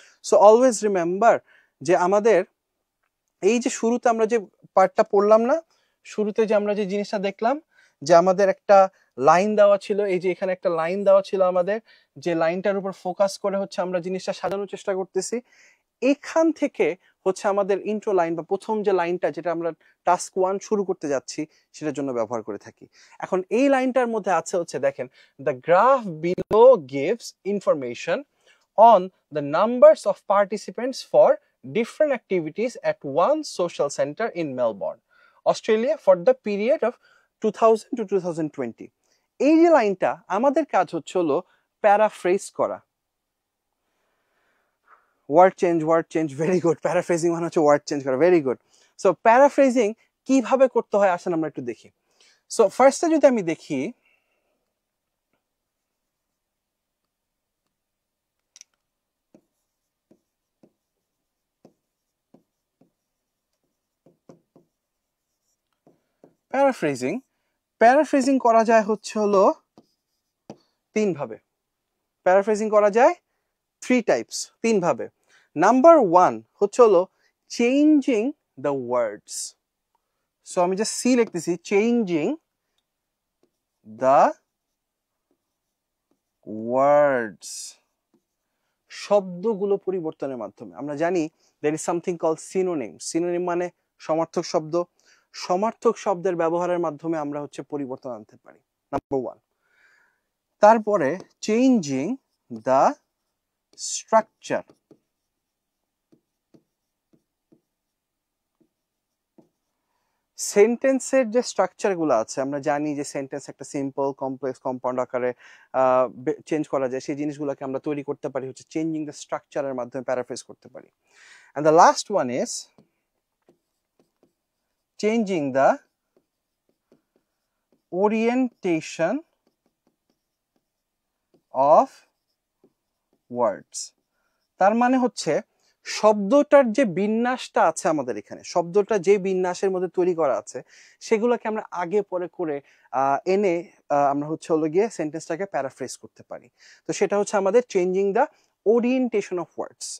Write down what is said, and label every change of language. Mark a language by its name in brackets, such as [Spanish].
[English] so always remember [Bangla] যে আমাদের এই যে শুরুতে আমরা যে পার্টটা পড়লাম না, শুরুতে যে আমরা যে জিনিসটা দেখলাম, যে আমাদের একটা লাইন দেওয়া ছিল, এই যে এখানে একটা লাইন দেওয়া ছিল আমাদের, যে লাইনটার উপর ফোকাস করে হচ্ছে আমরা জিনিসটা সাজানোর চেষ্টা করতেছি। এখান থেকে হচ্ছে আমাদের ইন্ট্রো লাইন বা প্রথম যে লাইনটা, যেটা আমরা টাস্ক 1 শুরু করতে যাচ্ছি, সেটার জন্য ব্যবহার করে থাকি। এখন এই লাইনটার মধ্যে আছে হচ্ছে, দেখেন, [English] The graph below gives information on the numbers of participants for different activities at one social center in Melbourne, Australia for the period of 2000 to 2020. [Bangla] এই যে লাইনটা, আমাদের কাজ হচ্ছে হলো প্যারাফ্রেজ করা। [English] Word change, very good. Paraphrasing [Bangla] মানে হচ্ছে [English] Word change করা, very good. [Bangla] সো প্যারাফ্রেজিং কিভাবে করতে হয় আসেন আমরা একটু দেখি। সো ফার্স্টে যদি আমি দেখি, প্যারাফ্রেজিং করা যায় হচ্ছে হলো 3 ভাবে। প্যারাফ্রেজিং করা যায় 3 টাইপস, 3 ভাবে। নাম্বার 1 হচ্ছে হলো চেঞ্জিং দ্য ওয়ার্ডস। সো আমি জাস্ট সি লিখতেছি, [English] changing the words, [Bangla] শব্দগুলো পরিবর্তনের মাধ্যমে। আমরা জানি [English] there is something called synonym. [Bangla] Synonym মানে সমার্থক শব্দ। সমার্থক শব্দের ব্যবহারের মাধ্যমে আমরা হচ্ছে পরিবর্তন আনতে পারি, নাম্বার 1। তারপরে [English] changing the structure, [Bangla] সেন্টেন্সের যে স্ট্রাকচারগুলো আছে, আমরা জানি যে সেন্টেন্স একটা সিম্পল, কমপ্লেক্স, কম্পাউন্ড আকারে চেঞ্জ করা যায়। সেই জিনিসগুলোকে আমরা তৈরি করতে পারি হচ্ছে চেঞ্জিং দ্য স্ট্রাকচারের মাধ্যমে, প্যারাফ্রেজ করতে পারি। [English] And the last one is changing the orientation of words. [Bangla] তার মানে হচ্ছে শব্দটার যে বিন্যাসটা আছে আমাদের এখানে, শব্দটা যে বিন্যাসের মধ্যে তৈরি করা আছে, সেগুলোকে আমরা আগে পরে করে এনে আমরা হচ্ছে হলো গিয়ে সেন্টেন্সটাকে প্যারাফ্রেজ করতে পারি। তো সেটা হচ্ছে আমাদের [English] Changing the orientation of words.